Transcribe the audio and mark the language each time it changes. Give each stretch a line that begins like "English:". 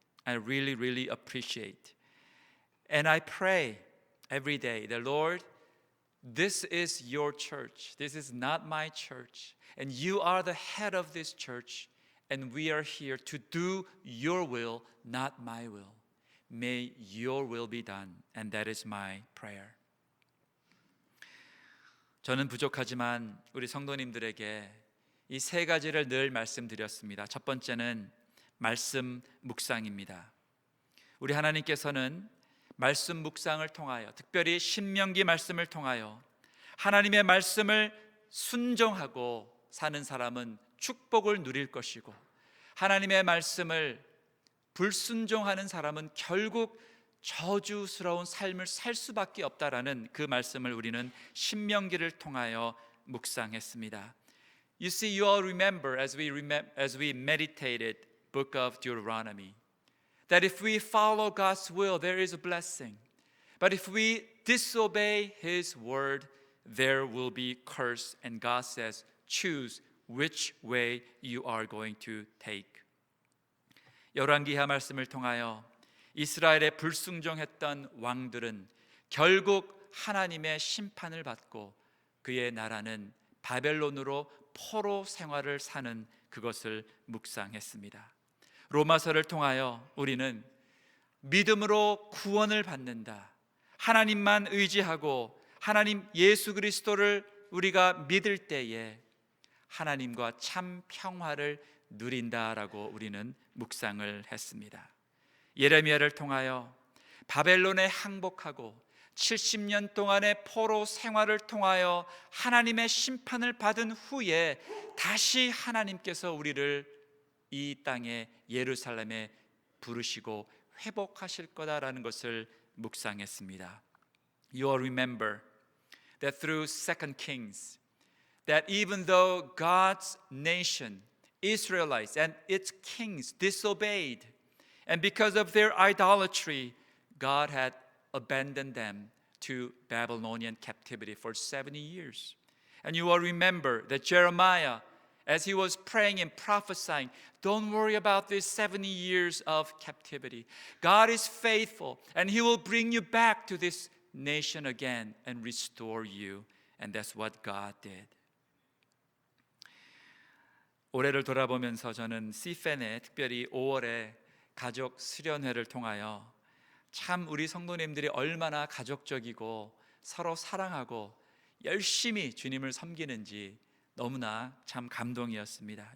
English: I really, really appreciate. And I pray every day, the Lord, this is your church. This is not my church. And you are the head of this church. And we are here to do your will, not my will. May your will be done. And that is my prayer.
Korean: 저는 부족하지만 우리 성도님들에게 이 세 가지를 늘 말씀드렸습니다. 첫 번째는 말씀 묵상입니다. 우리 하나님께서는 말씀 묵상을 통하여, 특별히 신명기 말씀을 통하여 하나님의 말씀을 순종하고 사는 사람은 축복을 누릴 것이고, 하나님의 말씀을 불순종하는 사람은 결국 저주스러운 삶을 살 수밖에 없다라는 그 말씀을 우리는 신명기를 통하여 묵상했습니다.
English: You see, you all remember as we meditated book of Deuteronomy that if we follow God's will, there is a blessing. But if we disobey His word, there will be curse. And God says, choose which way you are going to take.
Korean: 열왕기하 말씀을 통하여 이스라엘의 불순종했던 왕들은 결국 하나님의 심판을 받고 그의 나라는 바벨론으로 포로 생활을 사는 그것을 묵상했습니다. 로마서를 통하여 우리는 믿음으로 구원을 받는다, 하나님만 의지하고 하나님 예수 그리스도를 우리가 믿을 때에 하나님과 참 평화를 누린다라고 우리는 묵상을 했습니다. 예레미야를 통하여 바벨론에 항복하고 70년 동안의 포로 생활을 통하여 하나님의 심판을 받은 후에 다시 하나님께서 우리를 이 땅에 예루살렘에 부르시고 회복하실 거다라는 것을 묵상했습니다.
English: You all remember that through 2 Kings that even though God's nation, Israelites and its kings disobeyed, and because of their idolatry, God had abandoned them to Babylonian captivity for 70 years. And you all remember that Jeremiah, as he was praying and prophesying, don't worry about this 70 years of captivity. God is faithful, and He will bring you back to this nation again and restore you. And that's what God did.
Korean: 올해를 돌아보면서 저는 시펜에 특별히 5월에 가족 수련회를 통하여 참 우리 성도님들이 얼마나 가족적이고 서로 사랑하고 열심히 주님을 섬기는지 너무나 참 감동이었습니다.